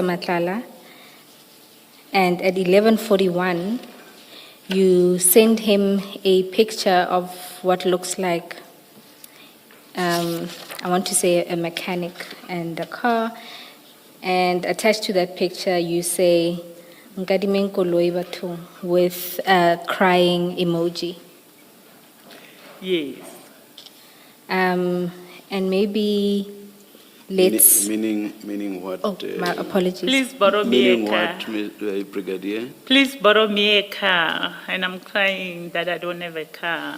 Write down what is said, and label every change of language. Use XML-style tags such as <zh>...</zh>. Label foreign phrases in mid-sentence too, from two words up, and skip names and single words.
<en>Matlala, and at 11:41, you send him a picture of what looks like, I want to say a mechanic and a car, and attached to that picture you say,</en> <tn>"Nkadime koloi batho,"</tn> <en>with a crying emoji. Yes. And maybe let's... Meaning what? Oh, my apologies. Please borrow me Meaning a car. what, Brigadier? Please borrow me a car, and I'm crying that I don't have a car.</en>